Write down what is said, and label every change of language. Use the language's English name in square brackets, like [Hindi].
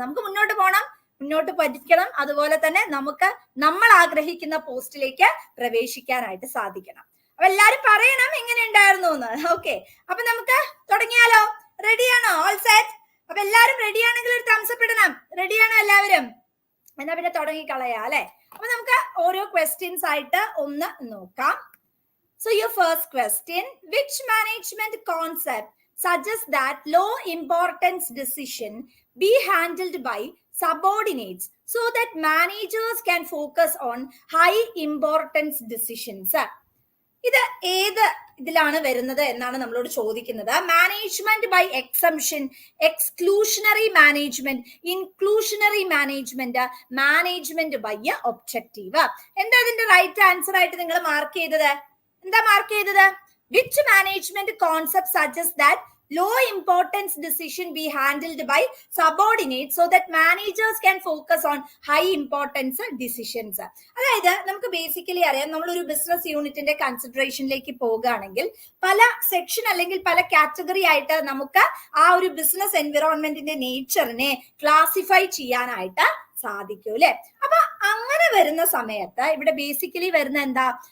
[Malayalam] നമുക്ക് മുന്നോട്ട് പോകണം, മുന്നോട്ട് പഠിക്കണം. അതുപോലെ തന്നെ നമുക്ക് നമ്മൾ ആഗ്രഹിക്കുന്ന പോസ്റ്റിലേക്ക് പ്രവേശിക്കാനായിട്ട് സാധിക്കണം. അപ്പൊ എല്ലാരും പറയണം എങ്ങനെ ഉണ്ടായിരുന്നു എന്ന്. ഓക്കെ, അപ്പൊ നമുക്ക് തുടങ്ങിയാലോ? റെഡിയാണോ? [English] All set? [Malayalam] അപ്പൊ എല്ലാരും റെഡി ആണെങ്കിൽ ഒരു തംസപ്പ് ഇടണം. റെഡിയാണോ എല്ലാവരും? എന്നാ പിന്നെ തുടങ്ങിക്കളയാ അല്ലെ? അപ്പൊ നമുക്ക് ഓരോ ക്വസ്റ്റ്യൻസ് ആയിട്ട് ഒന്ന് നോക്കാം. [English] So your first question, which management concept suggests that low importance decision be handled by subordinates so that managers can focus on high importance decisions? [Malayalam] ഇത് ഏത് ഇതിലാണ് വരുന്നത് എന്നാണ് നമ്മളോട് ചോദിക്കുന്നത്. Management by exemption, exclusionary management, ഇൻക്ലൂഷണറി management, management by objective. എന്താ ഇതിന്റെ right answer ആയിട്ട് നിങ്ങൾ മാർക്ക് ചെയ്തത്? എന്താ മാർക്ക് ചെയ്തത്? [English] Which management concept suggest that low importance decision be handled by subordinates so that managers can focus on high importance decisions. [Malayalam] അതായത് നമുക്ക് basically അറിയാം, നമ്മളൊരു ബിസിനസ് യൂണിറ്റിന്റെ കൺസിഡറേഷനിലേക്ക് പോകുകയാണെങ്കിൽ പല സെക്ഷൻ അല്ലെങ്കിൽ പല കാറ്റഗറി ആയിട്ട് നമുക്ക് ആ ഒരു ബിസിനസ് എൻവിറോൺമെന്റിന്റെ നേച്ചറിനെ ക്ലാസിഫൈ ചെയ്യാനായിട്ട് സാധിക്കും അല്ലെ? അപ്പൊ അങ്ങനെ വരുന്ന സമയത്ത് ഇവിടെ ബേസിക്കലി വരുന്ന എന്താ?